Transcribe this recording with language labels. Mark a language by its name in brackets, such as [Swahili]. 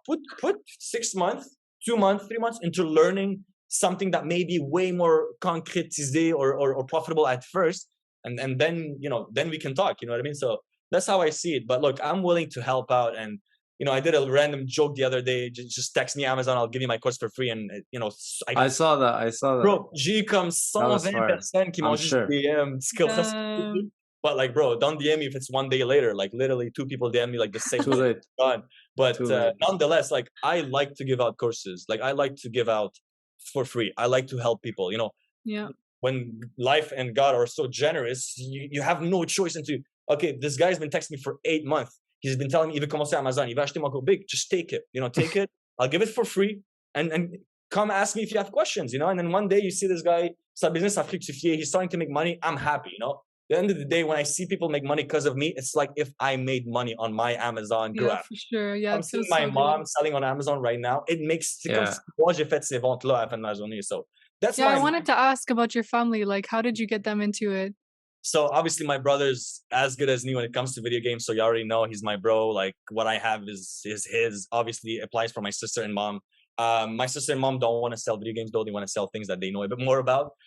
[English] Put 6 months, 2 months, 3 months into learning something that may be way more concretizé or profitable at first. And then, then we can talk, you know what I mean? So that's how I see it. But look, I'm willing to help out. And, I did a random joke the other day. Just text me Amazon, I'll give you my course for free. And, I saw that. [French] Bro, j'ai eu comme 120 personnes qui m'ont juste DM. [English] But like, bro, don't DM me if it's 1 day later. Like literally 2 people DM me like the same day. Done. But nonetheless, like I like to give out courses. Like I like to give out for free. I like to help people, Yeah. When life and God are so generous, you have no choice into, okay, this guy's been texting me for 8 months. He's been telling me, [French] il veut commencer Amazon, il va acheter mon cours big. [English] Just take it, take it. I'll give it for free. And come ask me if you have questions, And then one day you see this guy, [French] sa business a fructifié, [English] he's starting to make money. I'm happy, At the end of the day, when I see people make money because of me, it's like if I made money on my Amazon graph. Yeah, for sure. Yeah, I'm seeing my mom selling on Amazon right now. It makes [French] moi j'ai fait ces ventes là à la fin de la journée. [English] So that's I wanted to ask about your family. Like, how did you get them into it? So obviously my brother's as good as me when it comes to video games. So you already know he's my bro. Like what I have is his. Obviously applies for my sister and mom. My sister and mom don't want to sell video games though. They want to sell things that they know a bit more about.